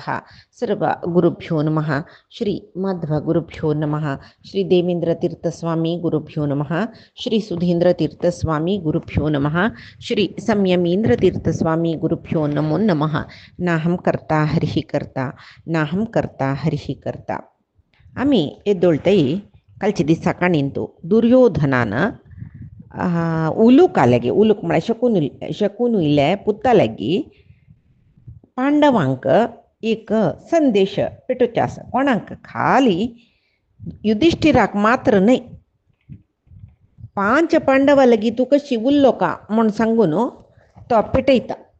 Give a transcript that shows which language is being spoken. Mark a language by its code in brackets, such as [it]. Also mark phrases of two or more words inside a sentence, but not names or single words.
[sa] सर्व गुरुभ्यो नमः। श्री मध्व गुरुभ्यो नमः। श्री देवेंद्र तीर्थस्वामी गुरुभ्यो नमः। श्री सुधींद्र तीर्थस्वामी गुरुभ्यो नमः। श्री संयमींद्र तीर्थस्वामी गुरुभ्यो नमो नमः। नाहं कर्ता हरिः कर्ता नाहं कर्ता हरिः कर्ता. [kok] आम्ही एद्दोळ्तई कालचे दीस सकाळ निंतू दुर्योधनानं उलूक आलेगी उलूक म्हळ्यार शकून उयले पुत्तालेगी पांडवांक एक संदेश पेटोवचे आसा. कोणाक? खाली युधिष्ठिराक मात्र न्हय, 5 पांडवां लागीं तूं कशी उरलो का म्हूण सांगून तो पेटयता.